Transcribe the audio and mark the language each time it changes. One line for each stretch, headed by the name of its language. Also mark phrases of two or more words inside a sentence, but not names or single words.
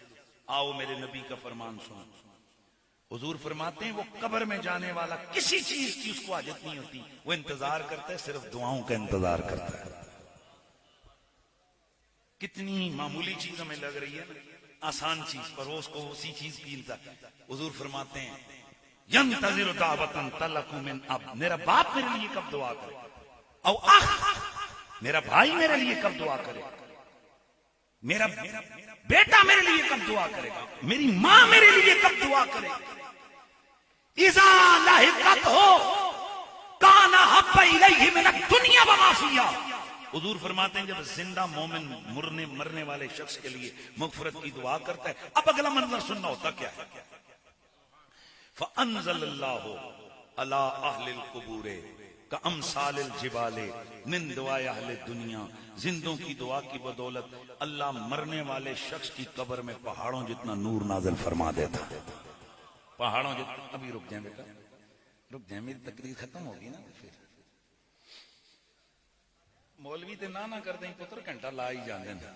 Urdu: آؤ میرے نبی کا فرمان سنو۔ حضور فرماتے ہیں وہ قبر میں جانے والا کسی چیز کی اس کو حاجت نہیں ہوتی، وہ انتظار کرتا ہے، صرف دعاؤں کا انتظار کرتا ہے۔ کتنی معمولی چیز ہمیں لگ رہی ہے، آسان چیز، پر وہ اس کو اسی چیز کی انتظار۔ حضور فرماتے ہیں
Arabic: ینتظر دعوۃ تلق من اب،
Urdu: میرا باپ میرے لیے کب دعا کرے،
Arabic: او اخ،
Urdu: میرا بھائی میرے لیے کب دعا کرے، میرا بیٹا میرے لیے کب دعا کرے گا، میری ماں میرے لیے کب دعا کرے گا۔
Arabic: اذا لحقت ہو کانا حب الیہ من الدنیا وما فیہا.
Urdu: حضور فرماتے ہیں جب زندہ مومن مرنے والے شخص کے لیے مغفرت کی دعا کرتا ہے، اب اگلا منظر سننا ہوتا کیا ہے.
Arabic: فانزل اللہ علی اہل القبور کامثال الجبال من دعاء اہل الدنیا.
Urdu: زندوں کی دعا کی بدولت اللہ مرنے والے شخص کی قبر میں پہاڑوں جتنا نور نازل فرما دیتا. پہاڑوں جتنا. ابھی رک جائیں بیٹا، رک جائیں، میری تقریر ختم ہوگی نا.
Punjabi: پھر مولوی تے نہ کر دیں پتر، گھنٹہ لا ہی جانے.